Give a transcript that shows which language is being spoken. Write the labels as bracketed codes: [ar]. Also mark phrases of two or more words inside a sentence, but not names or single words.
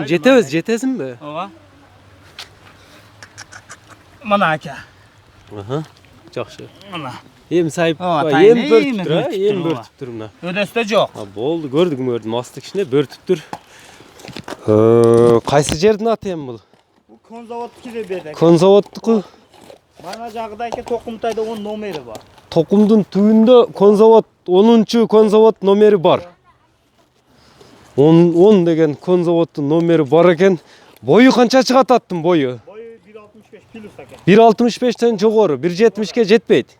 [ky] Жетесиңби? Ооба. Мына аке. Жакшы. Мына. Эми сайып, эми бөртүптүр мына. Өдөстө жок. Болду, көрдүм, асты кичине бөртүптүр. Кайсы жердин аты эми бул? Бул Конзаводдуку берди. Конзаводдуку? Мана жагдагы Токумтайда 10 номери бар. Toqumдун түбүндө Конзавод 10-чу Конзавод номери бар. 10 деген Конзаводдун номери бар экен. Бою канча чыгат аттын бою? Бою 1.65 плюс экен. 1.65тен жогору, 1.70ке жетпейт.